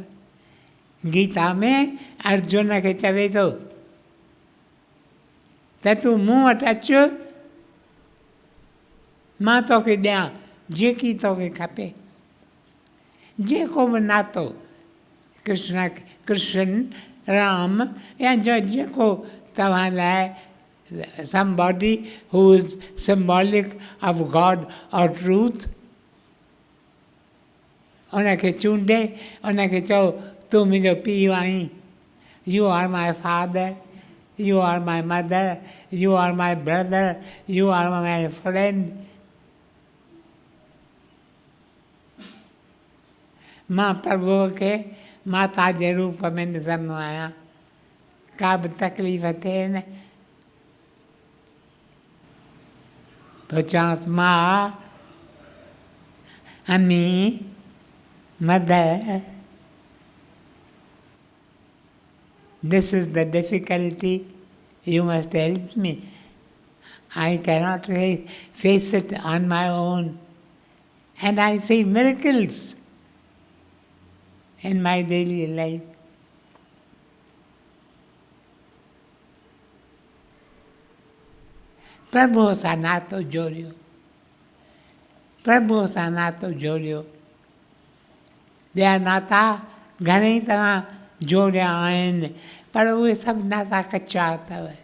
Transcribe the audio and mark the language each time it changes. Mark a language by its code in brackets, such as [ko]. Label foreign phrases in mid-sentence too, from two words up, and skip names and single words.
[sd] गीता में अर्जुन खे चवे थो त तूं मूं वटि अचु, मां तोखे ॾियां जेकी तोखे खपे। जेको बि नातो कृष्ण राम या जो जेको तव्हां लाइ [en] somebody who is symbolic of God or truth, [sd] उनखे चूंडे, उनखे चओ तूं मुंहिंजो पीउ आहीं, [en] You are my father, you are my mother, you are my brother, you are my friend. [sd] मां प्रभुअ खे माता जे रूप में ॾिसंदो आहियां, का बि तकलीफ़ थिए न पोइ चवांसि मां, अम्मी, [en] मदर, this is the difficulty, you must help me. I cannot face it on my own. And I see miracles in my daily life. [sd] प्रभु सां नातो जोड़ियो, प्रभु सां नातो जोड़ियो। ॿिया नाता घणेई तव्हां जोड़िया आहिनि, पर उहे सभु नाता कचा अथव।